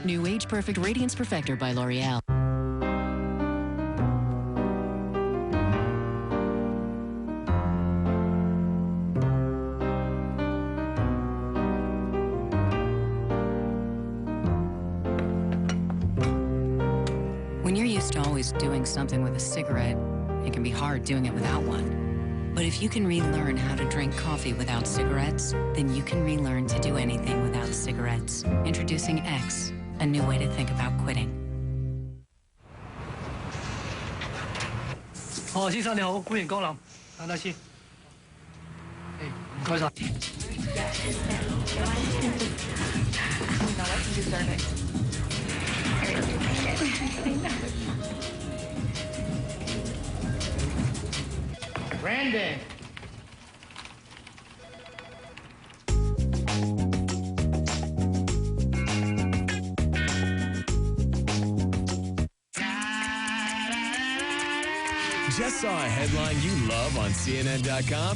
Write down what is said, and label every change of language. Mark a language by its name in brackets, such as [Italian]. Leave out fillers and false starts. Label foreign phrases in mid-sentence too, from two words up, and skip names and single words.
[English] New Age Perfect Radiance Perfector by L'Oreal. When you're used to always doing something with a cigarette, it can be hard doing it without one. But if you can relearn how to drink coffee without cigarettes, then you can relearn to do anything without cigarettes. Introducing X, a new way to think about quitting. [Cantonese] 先生你好，歡迎光臨，等等先。唔該晒。Brandon. [English] Just saw a headline you love on CNN.com?